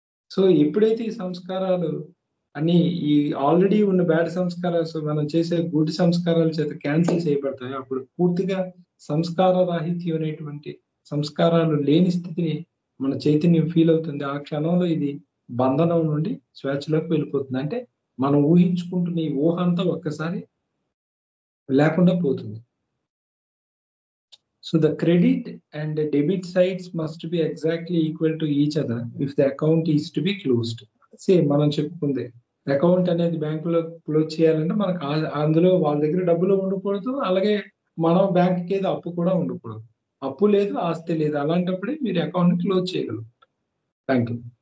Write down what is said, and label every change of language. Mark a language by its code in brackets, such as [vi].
[te] So, ఎప్పుడైతే ఈ సంస్కారాలు అన్నీ ఈ ఆల్రెడీ ఉన్న బ్యాడ్ సంస్కారాస్ మనం చేసే గుడ్ సంస్కారాల చేత క్యాన్సెల్ చేయబడతాయో, అప్పుడు పూర్తిగా సంస్కార రాహిత్యం అనేటువంటి సంస్కారాలు లేని స్థితిని మన చైతన్యం ఫీల్ అవుతుంది. ఆ క్షణంలో ఇది బంధనం నుండి స్వేచ్ఛలోకి వెళ్ళిపోతుంది. అంటే మనం ఊహించుకుంటున్న ఈ ఊహ అంతా ఒక్కసారి లేకుండా పోతుంది. [en] So the credit and the debit sides must be exactly equal to each other if the account is to be closed. [te] Same మనం చెప్పుకుందే. అకౌంట్ అనేది బ్యాంక్‌లో క్లోజ్ చేయాలంటే మనకు అందులో వాళ్ళ దగ్గర డబ్బులు ఉండకూడదు. అలాగే మనం బ్యాంక్‌కేదో అప్పు కూడా ఉండకూడదు. అప్పు లేదు, ఆస్తి లేదు. అలాంటప్పుడే మీరు అకౌంట్‌ని క్లోజ్ చేయగలరు బ్యాంక్‌లో.